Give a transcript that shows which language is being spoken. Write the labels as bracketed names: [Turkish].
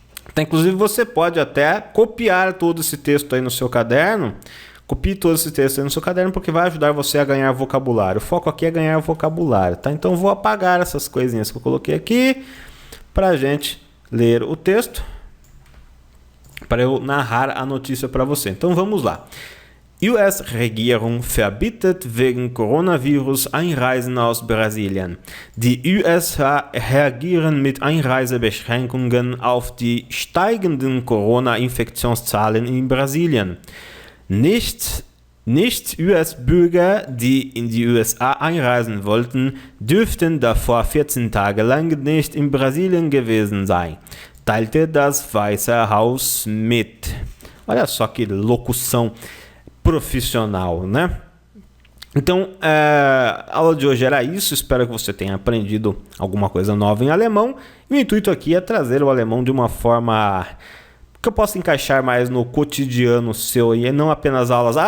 [Portuguese] Então, inclusive, você pode até copiar todo esse texto aí no seu caderno. Copie todo esse texto aí no seu caderno, porque vai ajudar você a ganhar vocabulário. O foco aqui é ganhar vocabulário, tá? Então, eu vou apagar essas coisinhas que eu coloquei aqui para a gente ler o texto, para eu narrar a notícia para você. Então, vamos lá. [German] US-Regierung verbietet wegen Coronavirus Einreisen aus Brasilien. Die USA reagieren mit Einreisebeschränkungen auf die steigenden Corona-Infektionszahlen in Brasilien. Nicht US-Bürger, die in die USA einreisen wollten, dürften davor 14 Tage lang nicht in Brasilien gewesen sein, teilte das Weiße Haus mit. [Portuguese] Olha só que locução profissional, né? Então, a aula de hoje era isso. Espero que você tenha aprendido alguma coisa nova em alemão. E o intuito aqui é trazer o alemão de uma forma que eu possa encaixar mais no cotidiano seu e não apenas aulas.